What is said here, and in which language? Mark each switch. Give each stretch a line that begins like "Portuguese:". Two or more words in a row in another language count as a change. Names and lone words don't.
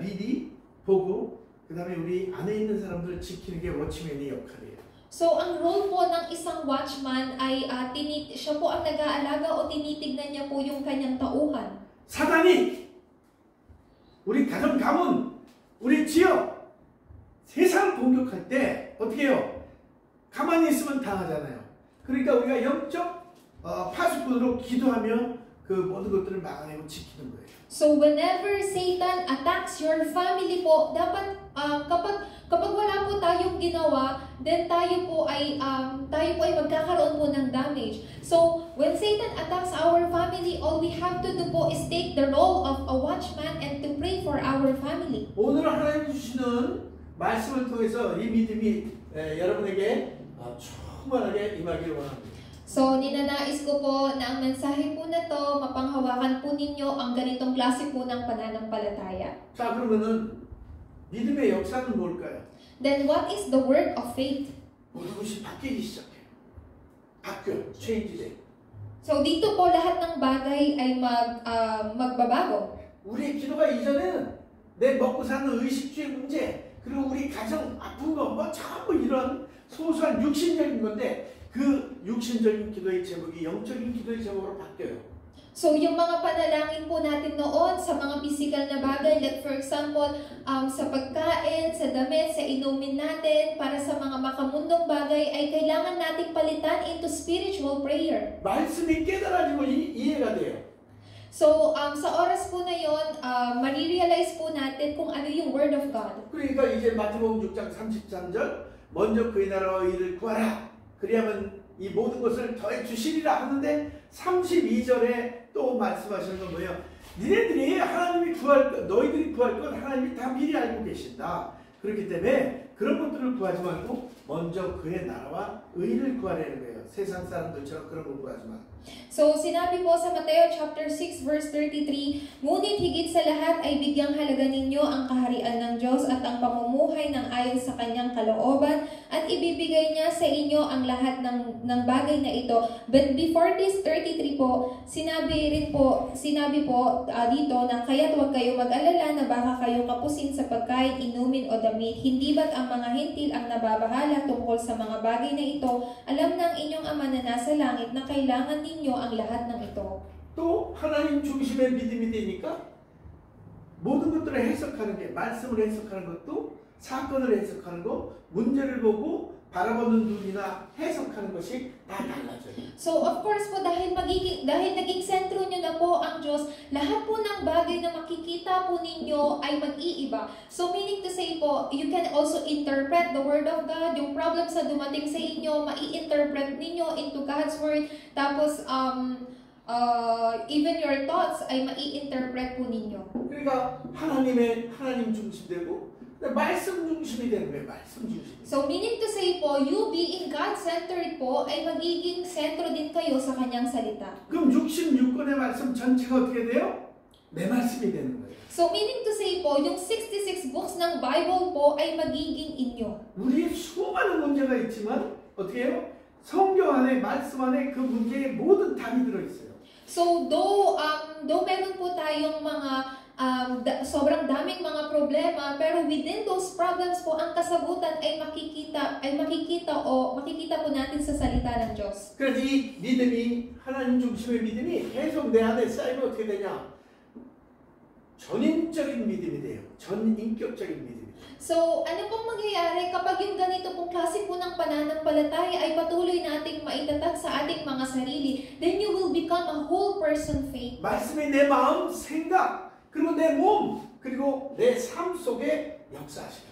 Korean: 미리 보고 그 다음에 우리 안에 있는 사람들을 지키는 게 워치맨의 역할이에요.
Filipino: So, ang role po ng isang watchman ay siya po ang nag-aalaga o tinitignan niya po yung kanyang tauhan.
Korean: 사단이 우리 가정 가문, 우리 지역, 세상을 공격할 때 어떻게 해요? 가만히 있으면 당하잖아요. 그러니까 우리가 영적 파수꾼으로 기도하며 그 모든 것들을 막아내고 지키는 거예요.
English: So whenever Satan attacks your family
Filipino: po, dapat kapag wala po tayong ginawa, then tayo po ay magkakaroon po ng damage.
English: So when Satan attacks our family, all we have to do po is take the role of a watchman and to pray for our family.
Korean: 오늘 하나님 주시는 말씀을 통해서 이 믿음이 여러분에게 충만하게 임하기를 원합니다.
Filipino: So, ninanais ko po na ang mensahe po na to, mapanghawakan po ninyo ang ganitong klase po ng pananampalataya.
Korean: 자, 그러면은 믿음의 역사는 뭘까요?
English: Then what is the word of faith?
Korean: 모든 것이 바뀌기 시작해요. 바뀌어요. 체인지돼요.
Filipino: So, dito po lahat ng bagay ay magbabago.
Korean: 우리의 기도가 이전에는 내 먹고 사는 의식주의 문제, 그리고 우리 가정 아픈 거, 뭐 전부 이런 소소한 육신적인 건데 그 육신적인 기도의 제목이 영적인 기도의 제목으로 바뀌어요.
Filipino: So, yung mga panalangin po natin noon sa mga physical na bagay,
English: like for example,
Filipino: sa pagkain, sa damit, sa inumin natin, para sa mga makamundong bagay, ay kailangan nating palitan
English: into spiritual prayer.
Korean: 말씀이 깨달아지고 이해가 돼요.
Filipino: So, sa oras po na yon, marirealize po natin kung ano yung
English: Word of God.
Korean: 그러니까 이제 마태복음 6장 33절 먼저 그의 나라와 의를 구하라. 그리하면 이 모든 것을 더해 주시리라 하는데 32절에 또 말씀하시는 건 뭐예요? 너희들이 구할 것 하나님이 다 미리 알고 계신다. 그렇기 때문에 그런 것들을 구하지 말고 먼저 그의 나라와 의를 구하라는 거예요. 세상 사람들처럼 그런 걸 구하지 마.
Filipino: So, sinabi po sa Mateo chapter 6 verse 33, ngunit higit sa lahat ay bigyang halaga ninyo ang kaharian ng Diyos at ang pamumuhay ng ayon sa kanyang kalooban at ibibigay niya sa inyo ang lahat ng bagay na ito.
English: But before this 33
Filipino: po, sinabi po dito na kaya't huwag kayo mag-alala na baka kayo kapusin sa pagkain, inumin o damit. Hindi ba't ang mga hintil ang nababahala tungkol sa mga bagay na ito? Alam ng inyong Ama na nasa langit na kailangan ninyo ang lahat ng ito.
Korean: 또 하나님 중심의 믿음이 되니까 모든 것들을 해석하는 게 말씀을 해석하는 것도 사건을 해석하는 거, 문제를 보고 바라보는 눈이나 해석하는 것이 다 달라져요.
English: So of course
Filipino: po dahil naging sentro niyo na po ang Diyos, lahat po ng bagay na makikita po ninyo ay mag-iiba.
English: So meaning to say po, you can also interpret the Word of God.
Filipino: Yung problems na dumating sa inyo, mai-interpret ninyo
English: into God's Word.
Filipino: Tapos
English: even your thoughts
Filipino: ay mai-interpret po ninyo.
Korean: 그러니까 하나님 중심되고 말씀 중심이 되는 거예요. 말씀 중심.
English: So meaning to say
Filipino: po,
English: you being God-centered
Filipino: po ay magiging sentro din kayo sa kanyang salita.
Korean: 그럼 66권의 말씀 전체가 어떻게 돼요? 내 말씀이 되는 거예요.
English: So meaning to say
Filipino: po, yung 66 books ng Bible po ay magiging inyo.
Korean: 우리의 수많은 문제가 있지만 어떻게 해요? 성경 안에 말씀 안에 그 문제의 모든 답이 들어 있어요.
English: So though
Filipino: meron po tayong mga sobrang daming mga problema, pero within those problems po ang kasagutan ay makikita po natin sa salita ng Diyos.
Korean: 그래서 이 믿음이 하나님 중심의 믿음이 계속 내 안에 쌓이면 어떻게 되냐? 전인적인 믿음이 돼요. 전인격적인 믿음이 돼요.
Filipino: So, ano pong mangyayari kapag yung ganito pong klase po ng pananampalataya ay patuloy nating maitatag sa ating mga sarili,
English: then you will become a whole person faith.
Korean: 말씀이 내 마음, 생각, 그리고 내 몸, 그리고 내 삶 속에 역사하시는.